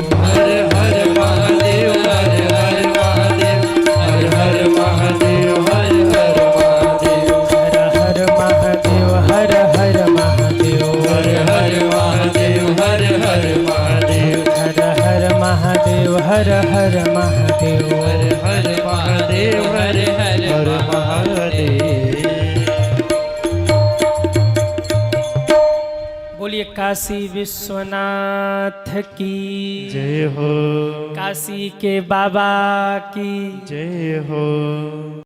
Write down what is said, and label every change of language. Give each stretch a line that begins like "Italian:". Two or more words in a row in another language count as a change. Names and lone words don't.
Hindi: हर हर महादेव, हर हर महादेव, हर हर महादेव, हर हर महादेव, हर हर महादेव, हर हर महादेव, हर हर महादेव, हर हर महादेव, हर हर महादेव, हर हर महादेव, हर हर महादेव, हर हर महादेव। बोलिए काशी विश्वनाथ की जय हो, काशी के बाबा की जय हो।